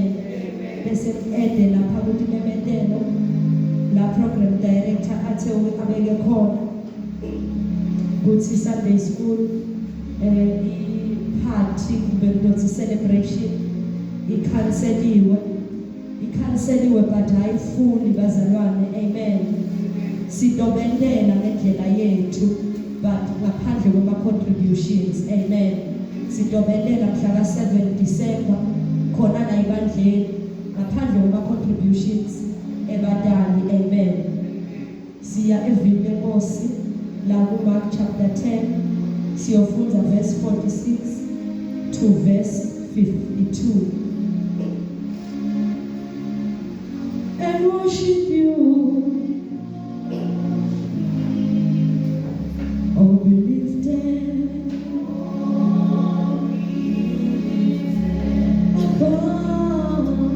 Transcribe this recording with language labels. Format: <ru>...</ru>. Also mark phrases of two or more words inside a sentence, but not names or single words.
<zu>Bese ede lapha ukuthi memetelo la program director athe abeke khona ukuthi</zu> <en>Sunday school party</en> <zu>kumbe celebration ikhanseliwe but ayifuni bazalwane. Amen. Sidobendela ngendlela yethu but ngaphandle kwama contributions. Amen. Sidobendela mhla ka 7 December khona la ibandleni ngaphandle kwama contributions ebadali. Amen. Siya evini lenkosi la ku</zu> <en>Mark chapter 10</en> <zu>siyofunda</zu> <en>verse 46 to verse 52 and worship you. Oh, be lifted above.</en>